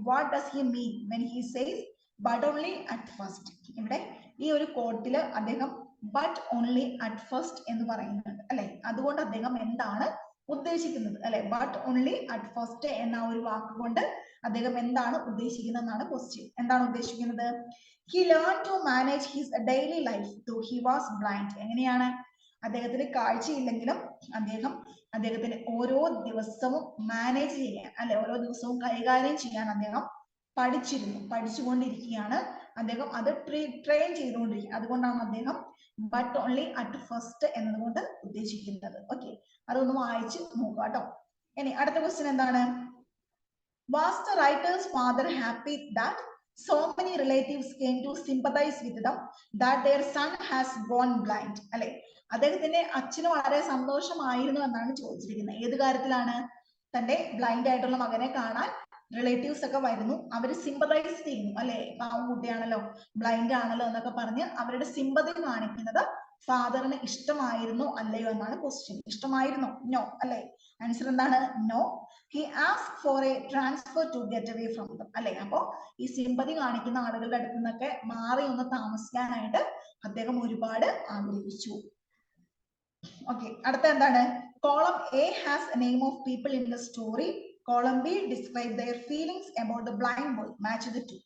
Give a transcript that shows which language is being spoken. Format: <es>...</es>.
<en>What does he mean when he says but only at first?</en> <ml>ഇവിടെ ഈ ഒരു കോട്ടില് അദ്ദേഹം</ml> <en>but only at first</en> <ml>എന്ന് പറയുന്നുണ്ട് അല്ലെ. അതുകൊണ്ട് അദ്ദേഹം എന്താണ് ഉദ്ദേശിക്കുന്നത് അല്ലെ?</ml> <en>but only at first</en> <ml>എന്ന ഒരു വാക്കുകൊണ്ട് അദ്ദേഹം എന്താണ് ഉദ്ദേശിക്കുന്നത് എന്നാണ് ക്വസ്റ്റ്യൻ. എന്താണ് ഉദ്ദേശിക്കുന്നത്?</ml> <en>He learned to manage his daily life though he was blind.</en> <ml>എങ്ങനെയാണ്? അദ്ദേഹത്തിന് കാഴ്ചയില്ലെങ്കിലും അദ്ദേഹത്തിന് ഓരോ ദിവസവും മാനേജ് ചെയ്യാൻ അല്ലെ, ഓരോ ദിവസവും കൈകാര്യം ചെയ്യാൻ അദ്ദേഹം പഠിച്ചുകൊണ്ടിരിക്കുകയാണ്. അദ്ദേഹം അത് ട്രെയിൻ ചെയ്തുകൊണ്ടിരിക്കുക. അതുകൊണ്ടാണ് അദ്ദേഹം</ml> <en>but only at first</en> <ml>എന്നതുകൊണ്ട് ഉദ്ദേശിക്കുന്നത്. ഓക്കെ, അതൊന്ന് വായിച്ച് നോക്കുക കേട്ടോ. ഇനി അടുത്ത ക്വസ്റ്റ്യൻ എന്താണ്?</ml> <en>Was the writer's father happy that so many relatives came to sympathize with them that their son has gone blind?</en> <ml>അല്ലെ, അദ്ദേഹത്തിന്റെ അച്ഛന് വളരെ സന്തോഷമായിരുന്നു എന്നാണ് ചോദിച്ചിരിക്കുന്നത്. ഏത് കാര്യത്തിലാണ്? തന്റെ ബ്ലൈൻഡ് ആയിട്ടുള്ള മകനെ കാണാൻ റിലേറ്റീവ്സ് ഒക്കെ വരുന്നു, അവര് സിമ്പതൈസ് ചെയ്യുന്നു അല്ലെ. പാവം കുട്ടിയാണല്ലോ, ബ്ലൈൻഡ് ആണല്ലോ എന്നൊക്കെ പറഞ്ഞ് അവരുടെ സിമ്പതി കാണിക്കുന്നത് ഫാദറിന് ഇഷ്ടമായിരുന്നു അല്ലയോ എന്നാണ് ക്വസ്റ്റ്യൻ. ഇഷ്ടമായിരുന്നു? നോ അല്ലെ. ആൻസർ എന്താണ്? No.</ml> <en>He asked for a transfer to get away from them അല്ലെ.</en> <ml>അപ്പോ ഈ സിമ്പതി കാണിക്കുന്ന ആളുകളുടെ അടുത്ത് നിന്നൊക്കെ മാറി ഒന്ന് താമസിക്കാനായിട്ട് അദ്ദേഹം ഒരുപാട് ആഗ്രഹിച്ചു. ഓക്കെ, അടുത്ത എന്താണ്?</ml> <en>Column A has a name of people in the story. Column B describe their feelings about the blind boy. Match the two.</en>